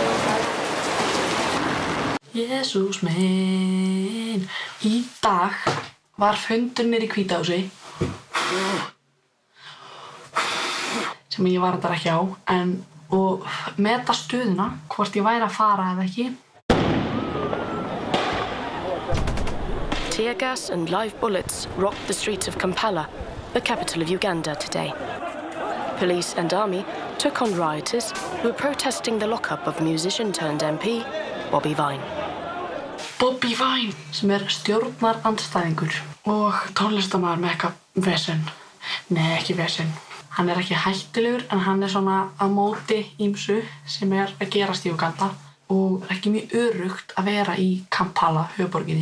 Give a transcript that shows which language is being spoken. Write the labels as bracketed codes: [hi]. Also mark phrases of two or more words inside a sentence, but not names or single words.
[is] Jesús minn. Í dag var fundur niður í Hvíta húsi sem ég var þetta ekki á, og meta stöðuna, hvort ég væri að fara eða ekki. [en] Tear gas and live bullets rocked the streets of Kampala, the capital of Uganda, today. Police and army took on rioters who were protesting the lockup of musician turned MP, Bobby Vine. Bobby Vine, [is] sem er stjórnarandstæðingur og tónlistarmaður með eitthvað vesen. Nei, ekki vesen. Hann er ekki hættulegur, en hann er svona á móti ýmsu sem er að gerast í Uganda og ekki mjög öruggt að vera í Kampala, höfuðborginni.